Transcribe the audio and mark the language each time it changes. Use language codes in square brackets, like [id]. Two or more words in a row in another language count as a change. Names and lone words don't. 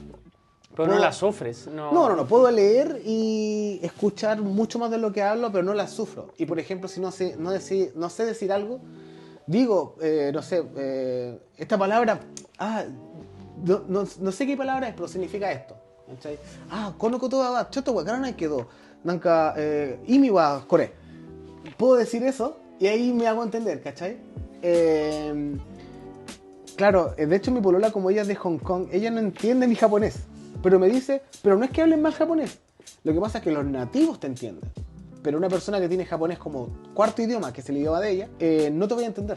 [es] Pero no la sufres, ¿no? No, puedo leer y escuchar mucho más de lo que hablo, pero no la sufro. Y por ejemplo, si no sé decir algo, digo, esta palabra, no sé qué palabra es, pero significa esto. ¿Cachai? [ja] このことはちょっとわからないけど、なんか、意味はこれ. [es] Puedo decir eso y ahí me hago entender, ¿cachai? Claro, de hecho mi polola, como ella es de Hong Kong, ella no entiende mi japonés. Pero me dice, pero no es que hablen mal japonés. Lo que pasa es que los nativos te entienden. Pero una persona que tiene japonés como cuarto idioma, que es el idioma de ella, no te voy a entender.